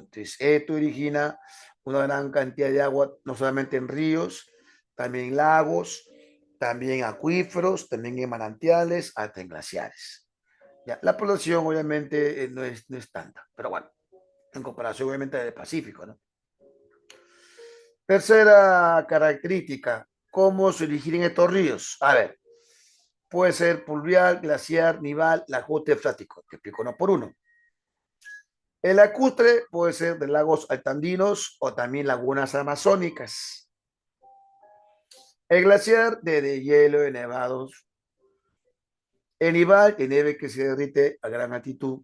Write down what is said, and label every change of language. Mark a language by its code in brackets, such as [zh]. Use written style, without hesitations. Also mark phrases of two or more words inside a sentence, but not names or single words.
[es] Entonces, esto origina una gran cantidad de agua, no solamente en ríos, también en lagos, también acuíferos, también en manantiales, hasta en glaciares. Ya, la población obviamente no es tanta, pero bueno, en comparación obviamente del Pacífico, ¿no? Tercera característica, ¿cómo se originan estos ríos? A ver, puede ser pluvial, glaciar, nival, lacustre, freático. Te explico uno por uno. El lacustre puede ser de lagos altandinos o también lagunas amazónicas. El glaciar de hielo de nevados. El nival de nieve que se derrite a gran altitud.